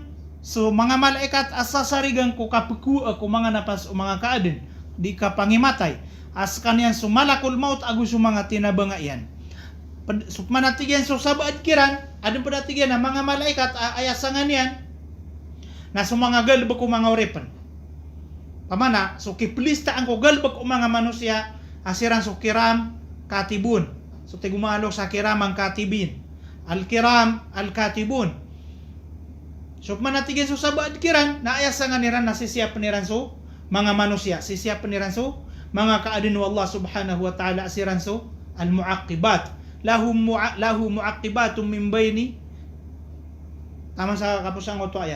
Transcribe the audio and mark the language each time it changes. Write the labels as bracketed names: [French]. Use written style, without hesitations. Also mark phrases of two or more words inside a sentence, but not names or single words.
[Maranao] so mga malaikat as sasarigang ko kapuku ako mga napas o mga kaadin di ka pangimatay as kanyan sumalakul maut agus mga tinabangaian manatigian so sabaad kiran adun padatigian na mga malaikat ayasangan yan na so mga galba ko mga uripan pamana so kiplista ang ko galba ko mga manusia asiran so [Arabic] كرام كاتبون. [Maranao] So tigumalok sa kiram ang katibin. [Arabic] الكرام الكاتبون. [Maranao] So manatigen so sabad kiran na aya sa niran na sisiya peniran so mga manusia, sisiya peniran so mga kaadin [Arabic] الله سبحانه وتعالى [Maranao] asiran so al-muaqibat. [Arabic] له معقبات من بين. [Maranao] Tama sa kapusang to ayat.